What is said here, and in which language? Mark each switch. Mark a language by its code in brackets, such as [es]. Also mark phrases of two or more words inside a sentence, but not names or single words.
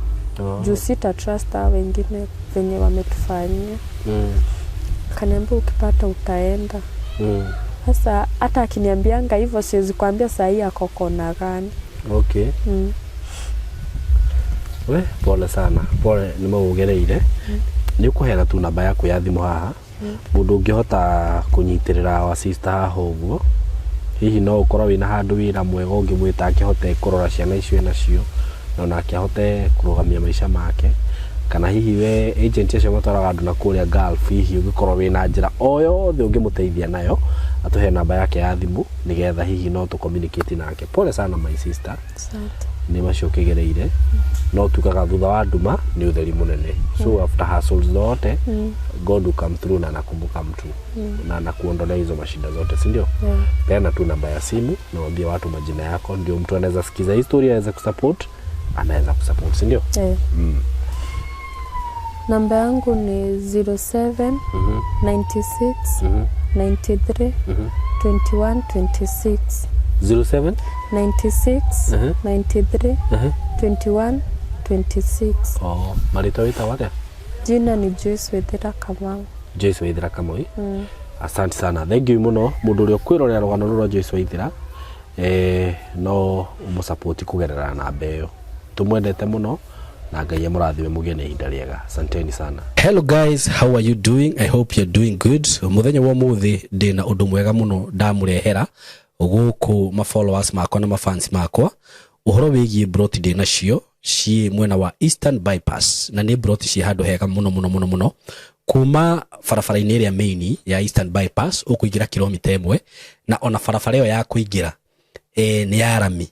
[sw] Juu sita trust hao wengine venye wametufanyia. Kaniambia ukipata utaenda. Sasa hata akiniambianga hivyo siwezi kuambia saa hii ako kona gani. Pole sana. [ki] Pole nimeugereire. Ni kuhera tu namba yaku ya thimu haha. Mundu ungihota kunyitirira wa sister haha uguo. Hihi no ukorwo wina handu wira mwega ungimwita akihote kurora ciana icio nacio na nake ahote kurugamia maisha make. Kana hihi we agent acio matwaraga andu na kuria Gulf, hihi ungikorwo wina njira o yothe ungimuteithia nayo, atuhe namba yake ya thimu nigetha hihi no tu communicate nake. [sw] Pole sana [en] my sister. [sw] Asante. [ki] Ni macokegereire. No tukaga thutha wa nduma ni utheri munene. [en] So after hustles [sw] zote [en] God will come through [sw] na nakumbuka mtu na anakuondolea hizo mashida zote, si ndio? Peana tu namba ya simu na waambie watu majina yako, ndio mtu anaweza sikiza historia, anaweza kusupport, anaweza kusupport, si ndio? Namba yangu ni 07 96 93 21 26. 07 96 93 21 26. [ki] Marito wita wale? [sw] Jina ni Joyce Waithera Kamau. Joyce Waithera Kamau. Asante sana. [en] Thank you [ki] muno mundu uri kwirorera rugano rwa Joyce Waithera. no umusupport kugerera na mbeo. Tumwendete muno na Ngai amurathime mugene ihinda riega. [sw] Asanteni sana. [en] Hello guys, how are you doing? I hope you're doing good. [ki] Muthenya wa muthi ndina undu mwega muno ndamurehera guku ma followers makwa na ma fans makwa. Uhoro wigie broti ndina cio ci mwena wa Eastern Bypass na ni broti ci handu hega muno kuma farafara-ini iria main ya Eastern Bypass ukuingira kilomita 1 na ona farafara iyo ya kuingira ni ya rami.